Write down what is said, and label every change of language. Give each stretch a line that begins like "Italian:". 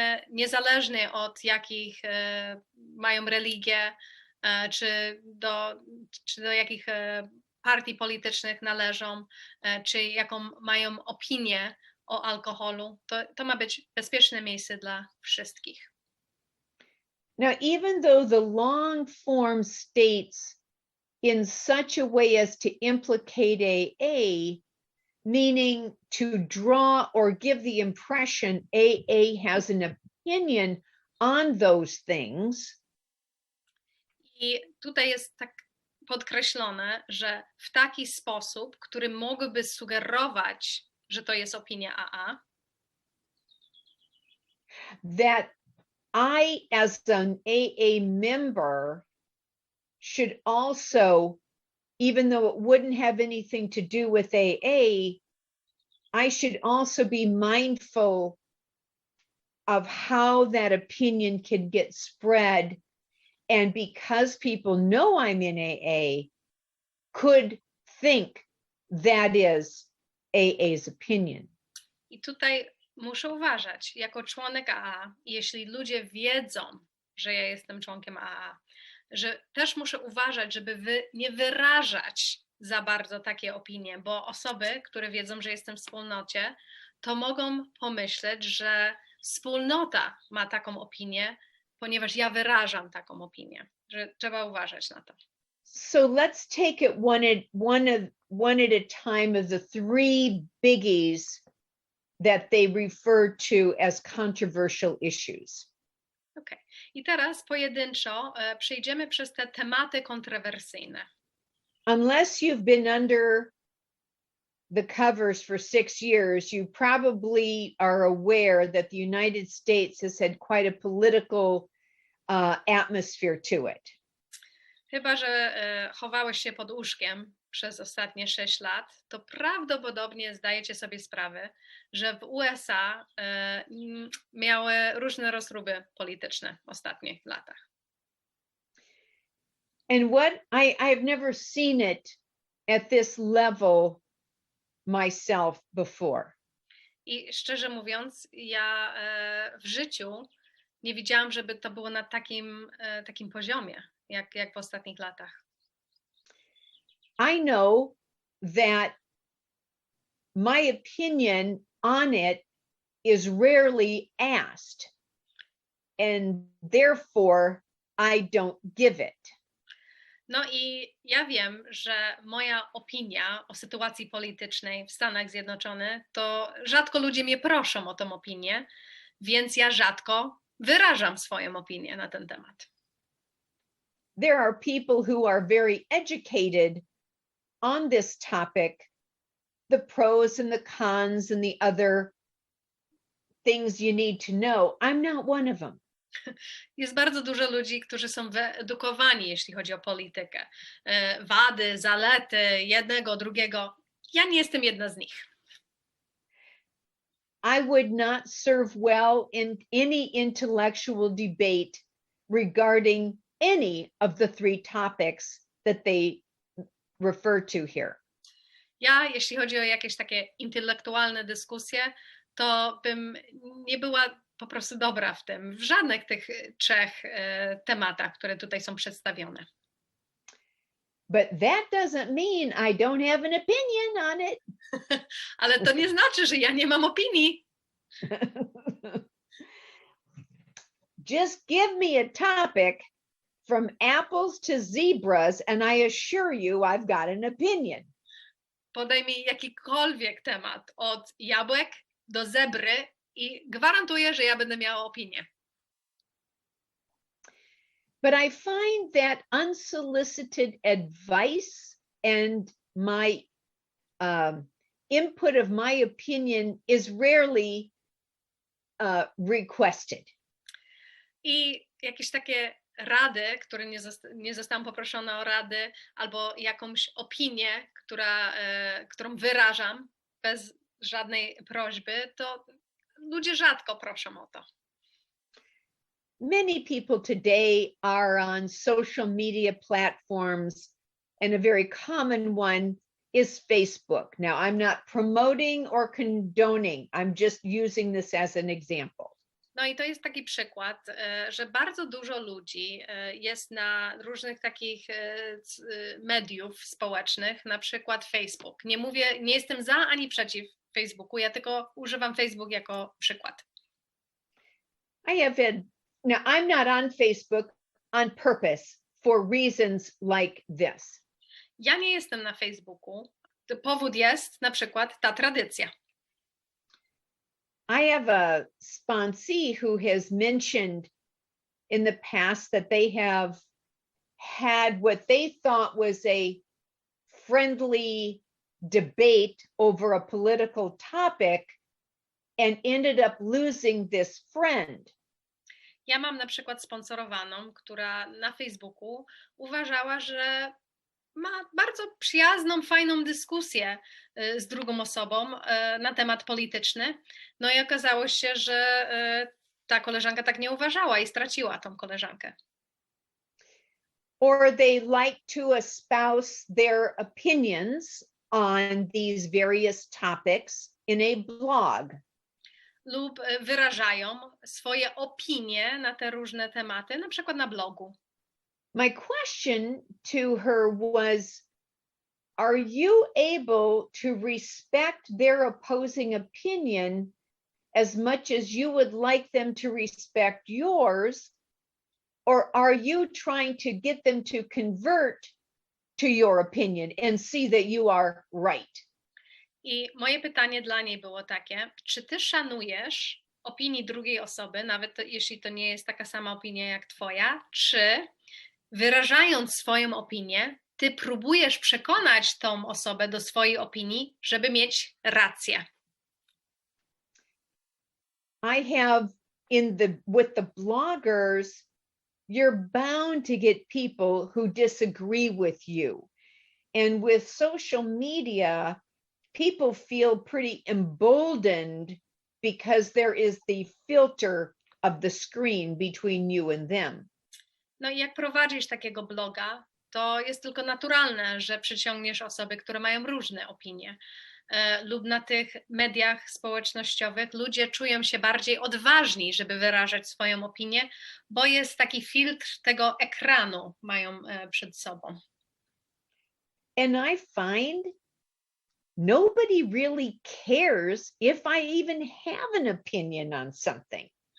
Polish: Niezależnie od jakich mają religię, czy do jakich partii politycznych należą, czy jaką mają opinię o alkoholu, to ma być bezpieczne miejsce dla wszystkich.
English: Now, even though the long form states in such a way as to implicate AA, meaning to draw or give the impression AA has an opinion on those things.
Polish: I tutaj jest tak podkreślone, że w taki sposób, który mógłby sugerować, że to jest opinia AA,
English: that I, as an AA member, should also, even though it wouldn't have anything to do with AA, I should also be mindful of how that opinion can get spread. And because people know I'm in AA, could think that is AA's opinion.
Polish: I tutaj muszę uważać, jako członek AA, jeśli ludzie wiedzą, że ja jestem członkiem AA, że też muszę uważać, żeby nie wyrażać za bardzo takie opinie, bo osoby, które wiedzą, że jestem w wspólnocie, to mogą pomyśleć, że wspólnota ma taką opinię, ponieważ ja wyrażam taką opinię, że trzeba uważać na to.
English: So let's take it one at a time of the three biggies that they refer to as controversial issues. Okay.
Polish: I teraz pojedynczo przejdziemy przez te tematy kontrowersyjne.
English: Unless you've been under the covers for 6 years, you probably are aware that the United States has had quite a political atmosphere to it.
Polish: Chyba że chowałeś się pod łóżkiem przez ostatnie 6 lat, to prawdopodobnie zdajecie sobie sprawę, że w USA miały różne rozruby polityczne w ostatnich latach.
English: And what I've never seen it at this level myself before.
Polish: I szczerze mówiąc, ja w życiu nie widziałam, żeby to było na takim poziomie, jak w ostatnich latach.
English: I know that my opinion on it is rarely asked, and therefore I don't give it.
Polish: No i ja wiem, że moja opinia o sytuacji politycznej w Stanach Zjednoczonych, to rzadko ludzie mnie proszą o tą opinię, więc ja rzadko wyrażam swoją opinię na ten temat.
English: There are people who are very educated on this topic, the pros and the cons and the other things you need to know. I'm not one of them.
Polish: Jest bardzo dużo ludzi, którzy są wyedukowani, jeśli chodzi o politykę. Wady, zalety jednego, drugiego. Ja nie jestem jedna z nich.
English: I would not serve well in any intellectual debate regarding any of the three topics that they refer to here.
Polish: Ja, jeśli chodzi o jakieś takie intelektualne dyskusje, to bym nie była po prostu dobra w żadnych tych 3 tematach, które tutaj są przedstawione.
English: But that doesn't mean I don't have an opinion on it.
Polish: Ale to nie znaczy, że ja nie mam opinii.
English: Just give me a topic from apples to zebras and I assure you I've got an opinion.
Polish: Podaj mi jakikolwiek temat, od jabłek do zebry i gwarantuję, że ja będę miała opinię.
English: But I find that unsolicited advice and my input of my opinion is rarely requested.
Polish: I jakieś takie rady, które nie zostałam poproszona o rady, albo jakąś opinię, którą wyrażam bez żadnej prośby, to ludzie rzadko proszą o to.
English: Many people today are on social media platforms, and a very common one is Facebook. Now, I'm not promoting or condoning. I'm just using this as an example.
Polish: No i to jest taki przykład, że bardzo dużo ludzi jest na różnych takich mediów społecznych, na przykład Facebook. Nie jestem za ani przeciw Facebooku, ja tylko używam Facebook jako przykład.
English: Now, I'm not on Facebook on purpose for reasons like this.
Polish: Ja nie jestem na Facebooku. Powód jest na przykład ta tradycja.
English: I have a sponsee who has mentioned in the past that they have had what they thought was a friendly debate over a political topic and ended up losing this friend.
Polish: Ja mam na przykład sponsorowaną, która na Facebooku uważała, że ma bardzo przyjazną, fajną dyskusję z drugą osobą na temat polityczny. No i okazało się, że ta koleżanka tak nie uważała i straciła tą koleżankę.
English: Or they like to espouse their opinions on these various topics in a blog.
Polish: Lub wyrażają swoje opinie na te różne tematy, na przykład na blogu.
English: My question to her was, are you able to respect their opposing opinion as much as you would like them to respect yours? Or are you trying to get them to convert to your opinion and see that you are right?
Polish: I moje pytanie dla niej było takie, czy ty szanujesz opinii drugiej osoby, nawet jeśli to nie jest taka sama opinia jak twoja, czy wyrażając swoją opinię, ty próbujesz przekonać tą osobę do swojej opinii, żeby mieć rację?
English: I have with the bloggers, you're bound to get people who disagree with you. And with social media, people feel pretty emboldened because there is the filter of the screen between you and them.
Polish: No i jak prowadzisz takiego bloga, to jest tylko naturalne, że przyciągniesz osoby, które mają różne opinie. Lub na tych mediach społecznościowych ludzie czują się bardziej odważni, żeby wyrażać swoją opinię, bo jest taki filtr tego ekranu, mają przed sobą.
English: And I find nobody really cares if I even have an opinion on something.